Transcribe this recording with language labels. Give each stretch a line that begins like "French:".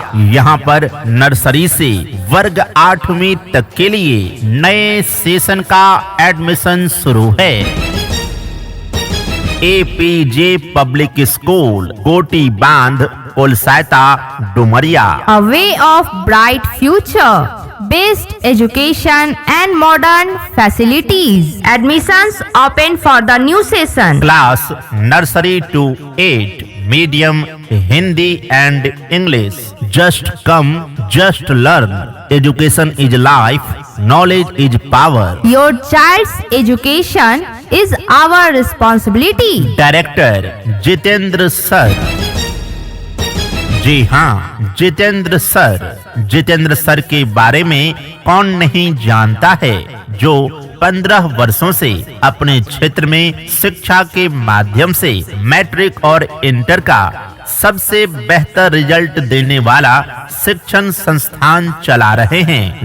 Hindi: यहाँ पर नर्सरी से वर्ग 8वीं तक के लिए नए सेशन का एडमिशन शुरू है। APJ पब्लिक स्कूल, गोटी बांध कोलसाता Dumaria.
English: A way of bright future, best education and modern facilities. Admissions open for the new session. Class nursery to 8, medium Hindi and English. Just come, just learn. Education is life, knowledge is power. Your child's education is our responsibility. Director Jitendra sir.
Hindi: जी हाँ, Jitendra sir के बारे में कौन नहीं जानता है, जो 15 वर्षों से अपने क्षेत्र में शिक्षा के माध्यम से मैट्रिक और इंटर का सबसे बेहतर रिजल्ट देने वाला शिक्षण संस्थान चला रहे हैं।